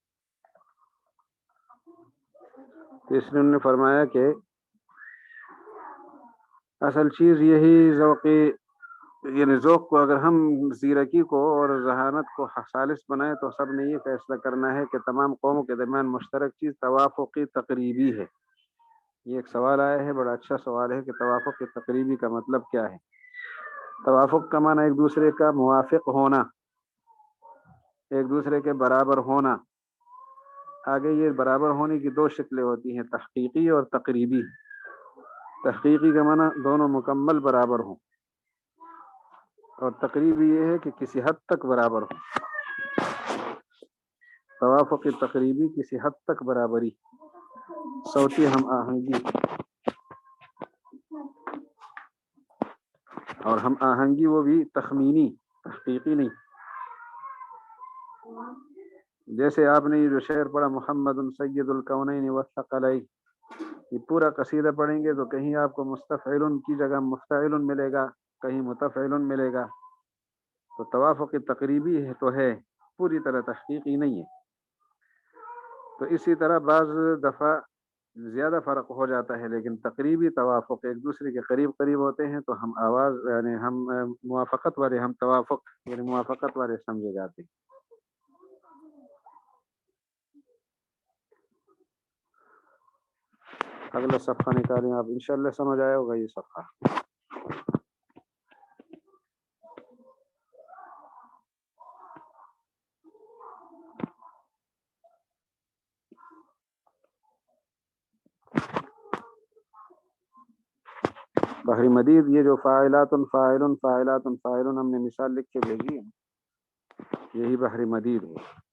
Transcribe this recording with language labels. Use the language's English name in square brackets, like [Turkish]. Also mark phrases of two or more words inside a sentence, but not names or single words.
[Urdu] تو اس نے انہوں نے فرمایا کہ اصل چیز یہی ذوق، یعنی ذوق کو اگر ہم زیرکی کو اور ذہانت کو خالص بنائیں تو سب نے یہ فیصلہ کرنا ہے کہ تمام قوموں کے درمیان مشترک چیز توافقی تقریبی ہے۔ یہ ایک سوال آیا ہے، بڑا اچھا سوال ہے کہ توافق تقریبی کا مطلب کیا ہے۔ توافق کا معنی ایک دوسرے کا موافق ہونا، ایک دوسرے کے برابر ہونا۔ آگے یہ برابر ہونے کی 2 شکلیں ہوتی ہیں، تحقیقی اور تقریبی۔ تحقیقی کا معنی دونوں مکمل برابر ہوں، اور تقریبی یہ ہے کہ کسی حد تک برابر ہوں۔ توافق تقریبی کسی حد تک برابری، صوتی ہم آہنگی، اور ہم آہنگی وہ بھی تخمینی، تحقیقی نہیں۔ جیسے آپ نے یہ جو شعر پڑھا محمد [Arabic] سید الکونین والثقلین، [Urdu] یہ پورا قصیدہ پڑھیں گے تو کہیں آپ کو مستفعل کی جگہ مفتعل ملے گا، کہیں متفعل ملے گا۔ تو توافق تقریبی ہے تو ہے، پوری طرح تحقیقی نہیں ہے۔ تو اسی طرح بعض دفعہ زیادہ فرق ہو جاتا ہے، لیکن تقریبی توافق ایک دوسرے کے قریب قریب ہوتے ہیں تو ہم آواز یعنی ہم موافقت والے، ہم توافق یعنی موافقت والے سمجھے جاتے ہیں۔ اگلا صفحہ نکالیں آپ، انشاءاللہ سمجھ آیا ہوگا یہ صفحہ۔ بحر مدید یہ جو فاعلات فاعل فاعلات فاعل ہم نے مثال لکھ کے بھیجی ہے، یہی بحر مدید ہے۔